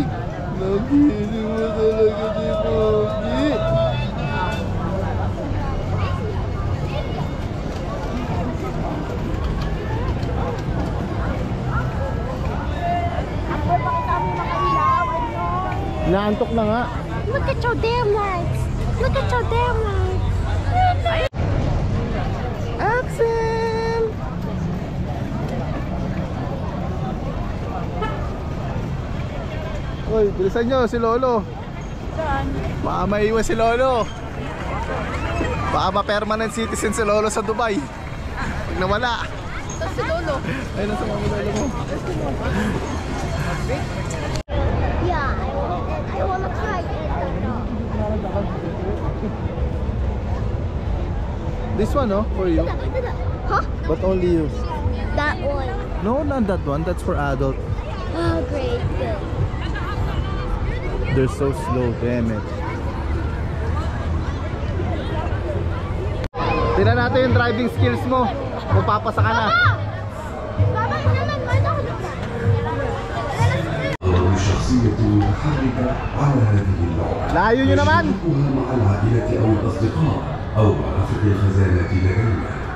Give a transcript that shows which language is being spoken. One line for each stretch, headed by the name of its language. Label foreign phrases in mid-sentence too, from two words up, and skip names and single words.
Filipino: Nabili mo talaga si Pogi. Naantok na nga.
English: Look at your damn lights. Look at your damn lights. Axel!
Filipino: Uy, bilisan nyo si Lolo. Baka maiwan si Lolo. Baka ma-
English: permanent citizen
Filipino: si Lolo sa Dubai. Pag nawala. Ito si Lolo. Ay, nasa mga Lolo mo.
English: Yeah, I wanna try it. This one, oh, for you. Huh? But only you. That one. No, not that one. That's for adult. Oh, great. Good. They're so slow, damn it.
Filipino: Tingnan natin yung driving skills mo. Kung papasa ka na. Baba, naman,
Arabic: شخصية متحركة على هذه اللوحة.
Filipino: Layo nyo naman!
Arabic: تشاركها مع العائلة أو الأصدقاء أو مرافق الخزانة لدينا.